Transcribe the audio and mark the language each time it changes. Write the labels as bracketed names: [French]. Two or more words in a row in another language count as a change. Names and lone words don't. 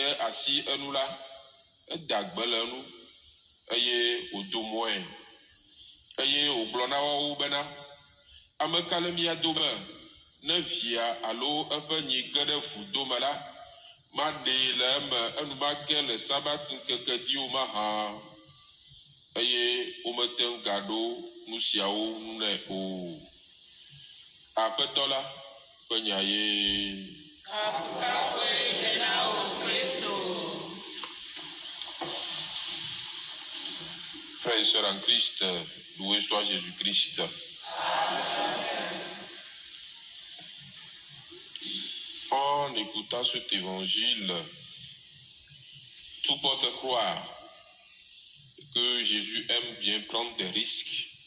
[Ewe] asi enu la eda gbe le enu eye wòdo mɔe eye wògblɔ na woawo bena ame ka le mia dome ne via alo eƒe nyi ge ɖe vudo la maɖee le eme enumake le sabat ŋkeke dzi o mahã, eye womete ŋu gaɖo nu siawo ŋu nɛ o. Aƒetɔ la ƒe nya ye. [French] Frères et sœurs en Christ, loué soit Jésus-Christ. En écoutant cet évangile, tout porte croire que Jésus aime bien prendre des risques.